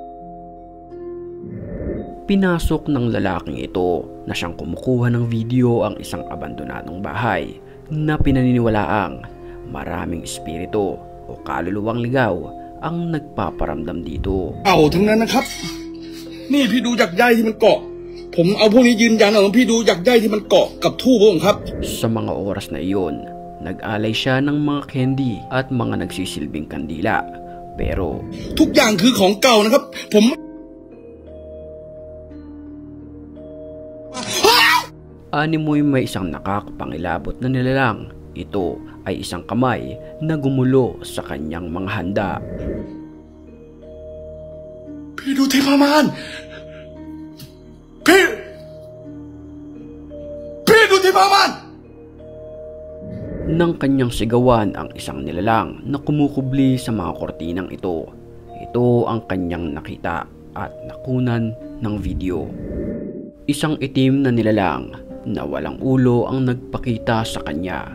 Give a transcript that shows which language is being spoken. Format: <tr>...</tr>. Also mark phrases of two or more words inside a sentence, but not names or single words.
<tl>Pinasok ng lalaking ito na siyang kumukuha ng video ang isang abandonadong bahay na pinaniniwalaang maraming espiritu o kaluluwang ligaw ang nagpaparamdam dito.</tl> <th>เอาทั้งนั้นนะครับนี่พี่ดูจากใยที่มันเกาะผมเอาพวกนี้ยืนยันเอาพี่ดูจากใยที่มันเกาะกับทูบผมครับ</th> <tl>Sa mga oras na iyon, nag-alay siya ng mga candy at mga nagsisilbing kandila. Pero</tl> <th>ทุกอย่างคือของเก่านะครับผม</th> <tl>animoy may isang nakakapangilabot na nilalang. Ito ay isang kamay na gumulo sa kanyang mga handa.</tl> <th>พี่ดูเทพมารพี่ดูเทพมาร</th> <tl>Nang kanyang sigawan ang isang nilalang na kumukubli sa mga kortinang ito. Ito ang kanyang nakita at nakunan ng video. Isang itim na nilalang na walang ulo ang nagpakita sa kanya.</tl>